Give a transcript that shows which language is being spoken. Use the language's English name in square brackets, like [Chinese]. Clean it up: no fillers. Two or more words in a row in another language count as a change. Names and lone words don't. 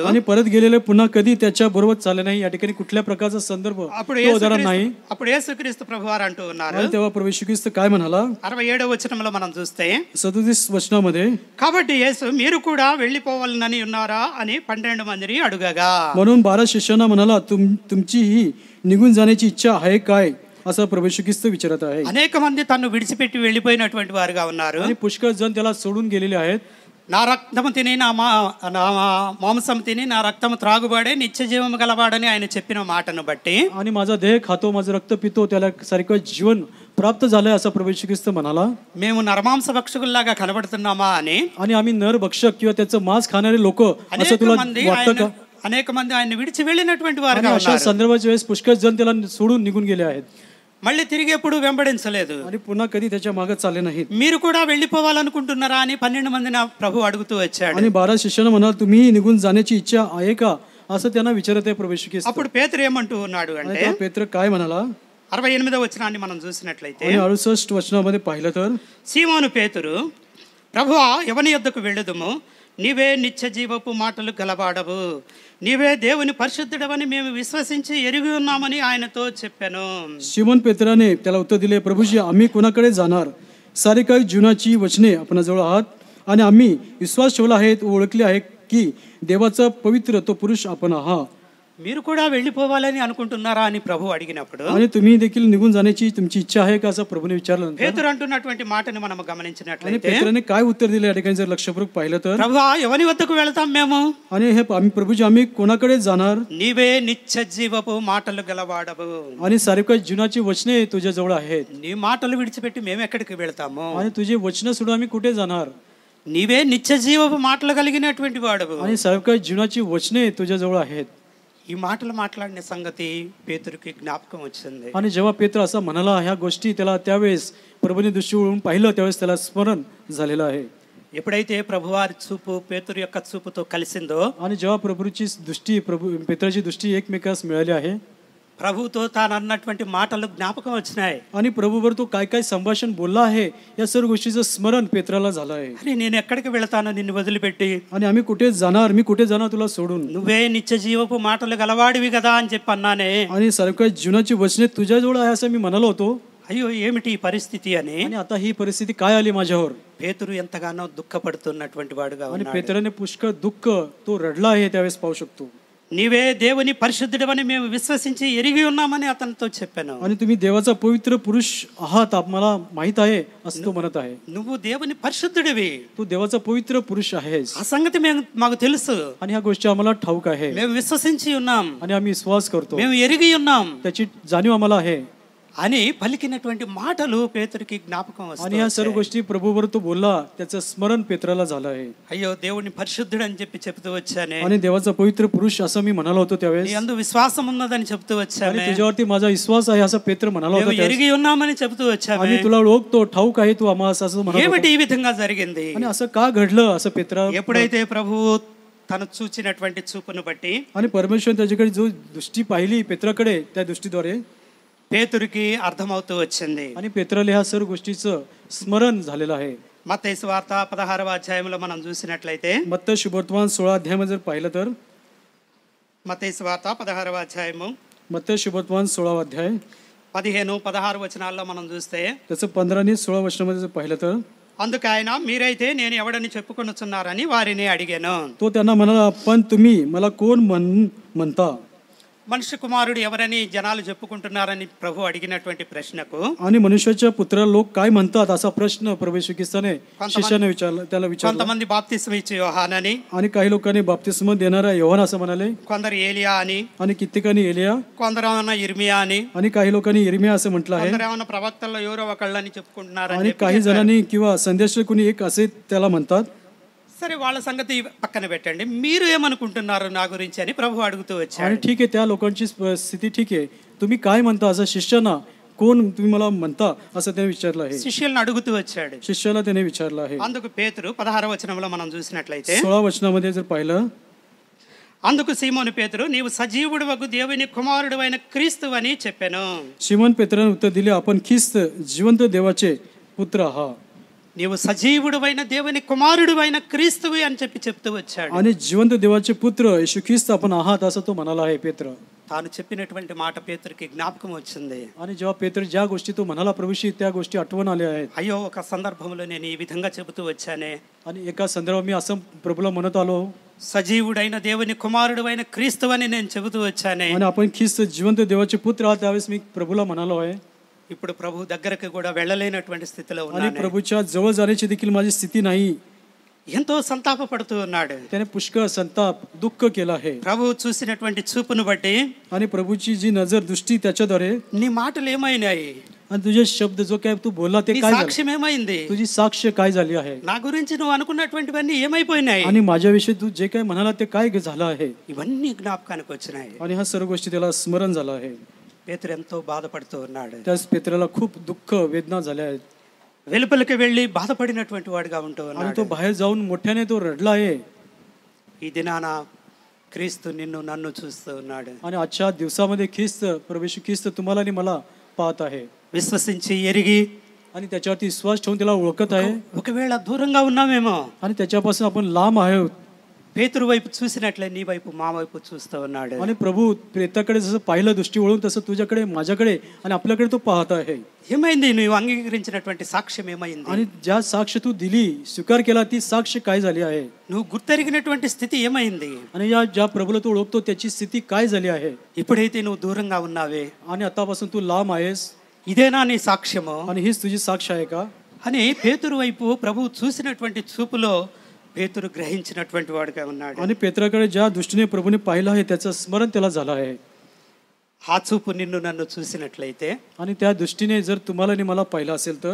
[Marathi] आणि परत गेलेले पुन्हा कधी त्याच्या बरोबर चालले नाही. या ठिकाणी कुठल्या प्रकारचा संदर्भ उदाहरण नाही. [Telugu] అప్పుడు యేసుక్రీస్తు ప్రభువారు అంటూ ఉన్నారు, [Marathi] आणि तेव्हा प्रभू येशू ख्रिस्त काय म्हणाला [Telugu] 67వ వచనంలో మనం చూస్తే [Marathi] 37 वचनामध्ये, [Telugu] కాబట్టి యేసు మీరు కూడా వెళ్ళిపోవాలని ఉన్నారా అని 12 మందిని అడుగగా, [Marathi] म्हणून 12 शिष्यांना म्हणाला तुमची ही निघून जाण्याची इच्छा आहे काय, असं प्रभू येशू ख्रिस्त विचारत आहे. [Telugu] అనేక మంది తన్ను విడిచిపెట్టి వెళ్ళిపోయినటువంటి వారుగా ఉన్నారు. [Marathi] आणि पुष्कळ जण त्याला सोडून गेलेले आहेत. [Telugu] నా రక్తము తిని నా మాంసం తిని నా రక్తము త్రాగుబాడే నిత్య జీవము గలవాడని ఆయన చెప్పిన మాటను బట్టి, [Marathi] आणि माझा देह खातो माझं रक्त पितो त्याला सारखं जीवन प्राप्त झालंय असं प्रभू येशू ख्रिस्त म्हणाला. [Telugu] మేము నరమాంస భక్షకుల్లాగా కనబడుతున్నామా అని [Marathi] आणि आम्ही नर भक्षक किंवा त्याचं मांस खाणारे लोक असं तुला वाटतं का? [Telugu] అనేక మంది ఆయన విడిచి వెళ్ళినటువంటి వారుగా [Marathi] अशा [Telugu] ఉన్నారు. [Marathi] संदर्भाच्या वेळेस पुष्कळ जण त्याला सोडून निघून गेले आहेत [Telugu] మళ్ళీ తిరిగి ఎప్పుడు వెంబడించలేదు. [Marathi] आणि पुन्हा कधी त्याच्या मागे चालले नाहीत. [Telugu] మీరు కూడా వెళ్ళిపోవాలనుకుంటున్నారా అని 12 మంది నా ప్రభు అడుగుతూ వచ్చాడు. [Marathi] आणि 12 शिष्यांना म्हणाल तुम्ही निघून जाण्याची इच्छा आहे का, असं त्यांना विचारत आहे प्रभू येशू ख्रिस्त. [Telugu] అప్పుడు పేతురు ఏమంటూ ఉన్నాడు అంటే [Marathi] पेत्र काय म्हणाला [Telugu] 68వ వచనాన్ని మనం చూసినట్లయితే, [Marathi] आणि 68 वचनामध्ये पाहिलं तर, [Telugu] సీమోను పేతురు, ప్రభువా ఎవని యొద్దకు వెళ్ళుదుము, నీవే నిత్య జీవపు మాటలు గలవాడవు, నీవే దేవుని పరిశుద్ధుడవని మేము విశ్వసించి ఎరిగి ఉన్నామని ఆయనతో చెప్పాను. [Marathi] सिमोन पेत्राने त्याला उत्तर दिले, प्रभूजी आम्ही कोणाकडे जाणार, सारी काही जीवनाची वचने आपणाजवळ आहात आणि आम्ही विश्वास ठेवला आहे, ओळखले आहे की देवाचा पवित्र तो पुरुष आपण आहात. [Telugu] మీరు కూడా వెళ్ళిపోవాలని అనుకుంటున్నారా అని ప్రభు అడిగినప్పుడు, [Marathi] आणि तुम्ही देखील निघून जाण्याची तुमची इच्छा आहे का, असं प्रभूने विचारलं. [Telugu] పేతురు అంటున్నటువంటి మాటని మనం [Marathi] आणि [Telugu] గమనించినట్లయితే, [Marathi] पेत्राने काय उत्तर दिले या ठिकाणी जर लक्षपूर्वक पाहिलं तर, [Telugu] ప్రభువా ఎవని వద్దకు వెళతాం మేము, [Marathi] आणि हे आम्ही प्रभूजी आम्ही कोणाकडे जाणार, [Telugu] నీవే నిత్య జీవపు మాటలు గలవాడవు, [Marathi] आणि सारी काही जीवनाची वचने तुझ्या जवळ आहेत, [Telugu] నీ మాటలు విడిచిపెట్టి మేము ఎక్కడికి వెళతాము, [Marathi] आणि तुझे वचन सोडून आम्ही कुठे जाणार, [Telugu] నీవే నిత్య జీవపు మాటలు కలిగినటువంటి వాడవు. [Marathi] आणि सारी काही जीवनाची वचने तुझ्या जवळ आहेत. [Telugu] ఈ మాటలు మాట్లాడిన సంగతి పేతురుకి జ్ఞాపకం వచ్చింది. [Marathi] आणि जेव्हा पेत्र असं म्हणाला, ह्या गोष्टी त्याला त्यावेळेस प्रभूने दृष्टी वळून पाहिलं, त्यावेळेस त्याला स्मरण झालेलं आहे. [Telugu] ఎప్పుడైతే ప్రభువారి చూపు పేతురు యొక్క చూపుతో కలిసిందో, [Marathi] आणि जेव्हा प्रभूची दृष्टी पेत्राची दृष्टी एकमेकास मिळाली आहे, [Telugu] ప్రభుతో తాను అన్నటువంటి మాటలు జ్ఞాపకం వచ్చినాయి. [Marathi] आणि प्रभूवर तो काय काय संभाषण बोलला आहे, या सर्व गोष्टीचं स्मरण पेत्राला झालं आहे. [Telugu] అరే నేను ఎక్కడికి వెళతాను నిన్ను వదిలిపెట్టి, [Marathi] आणि आम्ही कुठे जाणार, मी कुठे जाणार तुला सोडून, [Telugu] నువ్వే నిత్య జీవపు మాటలు గలవాడివి కదా అని చెప్పి అన్నానే. [Marathi] आणि सर्व काही जीवनाची वचने तुझ्याजवळ आहे असं मी म्हणालो होतो. [Telugu] అయ్యో ఏమిటి ఈ పరిస్థితి అని [Marathi] आणि आता ही परिस्थिती काय आली माझ्यावर. [Telugu] పేతురు ఎంతగానో దుఃఖపడుతున్నటువంటి వాడుగా [Marathi] आणि [Telugu] ఉన్నాడు. [Marathi] पेत्राने पुष्कळ दुःख तो रडला आहे त्यावेळेस पाहू शकतो. [Telugu] నీవే దేవుని పరిశుద్ధుడవని మేము విశ్వసించి ఎరిగి ఉన్నామని అతనితో చెప్పాను. [Marathi] आणि तुम्ही देवाचा पवित्र पुरुष आहात आम्हाला माहित आहे असं तो म्हणत आहे. [Telugu] నువ్వు దేవుని పరిశుద్ధుడివి, [Marathi] तू देवाचा पवित्र पुरुष आहेस, [Telugu] ఆ సంగతి మాకు తెలుసు, [Marathi] आणि ह्या गोष्टी आम्हाला ठाऊक आहे, [Telugu] మేము విశ్వసించి ఉన్నాం, [Marathi] आणि आम्ही विश्वास करतो, [Telugu] మేము ఎరిగి ఉన్నాం [Marathi] त्याची जाणीव आम्हाला आहे. [Telugu] అని పలికినటువంటి మాటలు పేతురికి జ్ఞాపకం [Marathi] आणि [Telugu] వస్తాయి. [Marathi] ह्या सर्व गोष्टी प्रभूवर तो बोलला, त्याचं स्मरण पेत्राला झालं आहे. [Telugu] అయ్యో దేవుని పరిశుద్ధుడు అని చెప్పి చెప్తూ వచ్చానే, [Marathi] आणि देवाचा पवित्र पुरुष असं मी म्हणालो होतो [Telugu] నీ [Marathi] त्यावेळेस, [Telugu] యందు విశ్వాసం ఉన్నదని చెప్తూ [Marathi] आणि [Telugu] వచ్చానే, [Marathi] तुझ्यावरती माझा विश्वास आहे असं पेत्र म्हणाला [Telugu] మేము [Marathi] होता त्यावेळेस. [Telugu] ఎరిగి ఉన్నామని చెప్తూ వచ్చామే. [Marathi] आणि तुला ओळखतो, ठाऊक आहे तू आम्हाला असं म्हणत [Telugu] ఏమిటి [Marathi] होता. [Telugu] ఈ విధంగా జరిగింది? [Marathi] आणि असं का घडलं असं पेत्रा, [Telugu] ఎప్పుడైతే ప్రభువు తను చూచినటువంటి చూపును బట్టి [Marathi] आणि परमेश्वर त्याच्याकडे जो दृष्टी पाहिली पेत्राकडे, त्या दृष्टीद्वारे [Telugu] పేతురికి అర్థమవుతూ వచ్చింది. [Marathi] आणि पेत्राला ह्या सर्व गोष्टीचं स्मरण झालेलं आहे. [Telugu] మత్తయి సువార్త 16వ అధ్యాయంలో మనం చూసినట్లయితే, [Marathi] मत्तई शुभवर्तमान 16 अध्यायामध्ये जर पाहिलं तर, [Telugu] మత్తయి సువార్త 16వ అధ్యాయము [Marathi] मत्तई शुभवर्तमान 16 अध्याय [Telugu] 15-16 వచనాల్లో మనం చూస్తే, [Marathi] त्याचं 15 आणि 16 वचनामध्ये जर पाहिलं तर, [Telugu] అందుకు ఆయన మీరైతే నేను ఎవడని చెప్పుకొనుచున్నారని వారిని అడిగాను. [Marathi] तो त्यांना म्हणाला, पण तुम्ही मला कोण म्हणता. [Telugu] మనుష్య కుమారుడు ఎవరని జనాలు చెప్పుకుంటున్నారని ప్రభు అడిగినటువంటి ప్రశ్నకు [Marathi] आणि मनुष्याच्या पुत्राला लोक काय म्हणतात असा प्रश्न प्रभू येशू ख्रिस्ताने शिष्याने विचारला, त्याला विचारला. [Telugu] కొంతమంది బాప్తిస్మ ఇచ్చే యోహానని, [Marathi] आणि काही लोकांनी बाप्तिस्म देणारा योहान असं म्हणाले, [Telugu] కొందరు ఏలియా అని, [Marathi] आणि कित्येकांनी एलिया, [Telugu] కొందరు ఏమన్నా ఇర్మియా అని, [Marathi] आणि काही लोकांनी इर्मिया असं म्हटलं आहे, [Telugu] కొందరు ఏమన్నా ప్రవక్తల్లో ఎవరో ఒకళ్ళని చెప్పుకుంటున్నారని [Marathi] आणि [Telugu] చెప్పి [Marathi] काही [Telugu] చెప్పారు. [Marathi] जणांनी किंवा संदेश कुणी एक असे त्याला म्हणतात. [Telugu] సరే వాళ్ళ సంగతి పక్కన పెట్టండి, మీరు ఏమనుకుంటున్నారు నా గురించి అని ప్రభు అడుగుతూ [Marathi] आणि [Telugu] వచ్చాడు. [Marathi] ठीक आहे, त्या लोकांची स्थिती ठीक आहे, तुम्ही काय म्हणता असं शिष्याना, कोण तुम्ही मला म्हणता असं त्याने विचारलं आहे. [Telugu] శిష్యులను అడుగుతూ వచ్చాడు. [Marathi] शिष्याला त्याने विचारलं आहे. [Telugu] అందుకు పేతురు 16వ వచనంలో మనం చూసినట్లయితే, [Marathi] 16 वचनामध्ये जर पाहिलं, [Telugu] అందుకు సీమోను పేతురు నీవు సజీవుడవగు దేవుని కుమారుడైన క్రీస్తు అని చెప్పాను. [Marathi] शिमोन पेत्राने उत्तर दिले, आपण ख्रिस्त जिवंत देवाचे पुत्र आहात. [Telugu] నీవు సజీవుడైన దేవుని కుమారుడైన క్రీస్తువి అని చెప్తూ వచ్చాడు. [Marathi] आणि जिवंत देवाचे पुत्र येशू ख्रिस्त आपण आहात असं तो म्हणाला आहे पेत्र. [Telugu] తాను చెప్పినటువంటి మాట పేతురుకి జ్ఞాపకం వచ్చింది. [Marathi] आणि जेव्हा पेत्र ज्या गोष्टी तो म्हणाला प्रभूशी, त्या गोष्टी आठवण आल्या आहेत. [Telugu] అయ్యో ఒక సందర్భంలో నేను ఈ విధంగా చెబుతూ వచ్చానే, [Marathi] आणि एका संदर्भात मी असं प्रभूला म्हणत आलो, [Telugu] సజీవుడైన దేవుని కుమారుడైన క్రీస్తు అని నేను చెబుతూ వచ్చానే. [Marathi] आणि आपण ख्रिस्त जिवंत देवाचे पुत्र आहात त्यावेळेस मी प्रभूला म्हणालो आहे. [Telugu] ఇప్పుడు ప్రభు దగ్గరకు కూడా వెళ్ళలేనటువంటి స్థితిలో [Marathi] आणि [Telugu] ఉన్నాను. [Marathi] प्रभूच्या जवळ जाण्याची देखील माझी स्थिती नाही. [Telugu] ఎంతో సంతాపపడుతూ ఉన్నాడు. [Marathi] त्याने पुष्कळ संताप दुःख केला आहे. [Telugu] ప్రభు చూసినటువంటి చూపును బట్టి, [Marathi] आणि प्रभूची जी नजर दृष्टी त्याच्याद्वारे, [Telugu] నీ మాటలు ఏమైనాయి, [Marathi] आणि तुझे शब्द जो काय तू बोलला ते [Telugu] నీ [Marathi] काय झालं, [Telugu] సాక్ష్యం ఏమైంది, [Marathi] तुझी साक्ष काय झाली आहे, [Telugu] నా గురించి నువ్వు అనుకున్నటువంటివన్నీ ఏమైపోయినాయి, [Marathi] आणि माझ्याविषयी तू जे काय म्हणाला ते काय झालं आहे. [Telugu] ఇవన్నీ జ్ఞాపకానికి వచ్చినాయి. [Marathi] आणि ह्या सर्व गोष्टी त्याला स्मरण झालं आहे. [Telugu] పేతురు ఎంతో బాధపడుతూ ఉన్నాడు. [Marathi] त्याच पेत्राला खूप दुःख वेदना झाल्या आहेत. [Telugu] వెలుపలికి వెళ్ళి బాధపడినటువంటి వాడుగా ఉంటూ [Marathi] आणि [Telugu] ఉన్నాడు. [Marathi] तो बाहेर जाऊन मोठ्याने तो रडला आहे. [Telugu] ఈ దినాన క్రీస్తు నిన్ను నన్ను చూస్తూ ఉన్నాడు. [Marathi] आणि आजच्या दिवसामध्ये ख्रिस्त प्रभू येशू ख्रिस्त तुम्हाला आणि मला पाहत आहे. [Telugu] విశ్వసించి ఎరిగి [Marathi] आणि त्याच्यावरती विश्वास ठेवून त्याला ओळखत आहे. [Telugu] ఒకవేళ దూరంగా ఉన్నామేమో, [Marathi] आणि त्याच्यापासून आपण लांब आहोत. [Telugu] పేతురు వైపు చూసినట్లే నీ వైపు మా వైపు చూస్తూ ఉన్నాడు. [Marathi] आणि प्रभू प्रेताकडे जसं पाहिलं दृष्टी वळून, तसं तुझ्याकडे, माझ्याकडे आणि आपल्याकडे तो पाहत आहे. [Telugu] ఏమైంది నువ్వు అంగీకరించినటువంటి సాక్ష్యం ఏమైంది, [Marathi] आणि ज्या साक्ष तू दिली, स्वीकार केला, ती साक्ष काय झाली आहे. [Telugu] నువ్వు గుర్తెరిగినటువంటి స్థితి ఏమైంది, [Marathi] आणि या ज्या प्रभूला तू ओळखतो त्याची स्थिती काय झाली आहे. [Telugu] ఇప్పుడైతే నువ్వు దూరంగా ఉన్నావే, [Marathi] आणि आतापासून तू लांब आहेस, [Telugu] ఇదేనా నీ సాక్ష్యము [Marathi] आणि हीच तुझी साक्ष आहे का. [Telugu] అని పేతురు వైపు ప్రభు చూసినటువంటి చూపులో పేతురు గ్రహించినటువంటి వాడుగా ఉన్నాడు. [Marathi] आणि पेत्राकडे ज्या दृष्टीने प्रभूने पाहिलं आहे त्याचं स्मरण त्याला झालं आहे. [Telugu] ఆ చూపు నిన్ను నన్ను చూసినట్లయితే, [Marathi] आणि त्या दृष्टीने जर तुम्हाला आणि मला पाहिलं असेल तर,